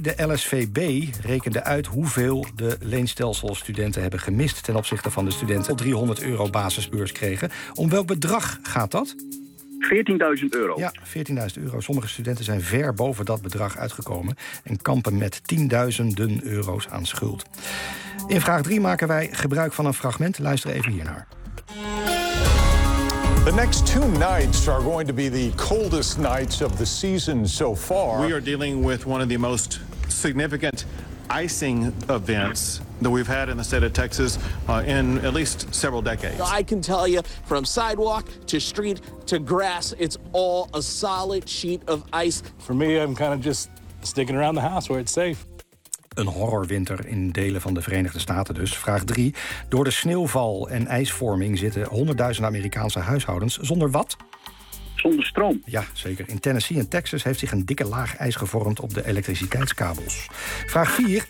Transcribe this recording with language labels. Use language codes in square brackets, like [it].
[nl] De LSVB rekende uit hoeveel de leenstelselstudenten hebben gemist ten opzichte van de studenten die 300 euro basisbeurs kregen. Om welk bedrag gaat dat? 14.000 euro. Ja, 14.000 euro. Sommige studenten zijn ver boven dat bedrag uitgekomen en kampen met tienduizenden euro's aan schuld. In vraag 3 maken wij gebruik van een fragment. Luister even hiernaar. [en] The next two nights are going to be the coldest nights of the season so far. We are dealing with one of the most significant icing events that we've had in the state of Texas in at least several decades. I can tell you from sidewalk to street to grass, it's all a solid sheet of ice. For me, I'm kind of just sticking around the house where it's safe. [nl] Een horrorwinter in delen van de Verenigde Staten dus. Vraag 3. Door de sneeuwval en ijsvorming zitten 100.000 Amerikaanse huishoudens zonder wat? Zonder stroom. Ja, zeker. In Tennessee en Texas heeft zich een dikke laag ijs gevormd op de elektriciteitskabels. Vraag 4.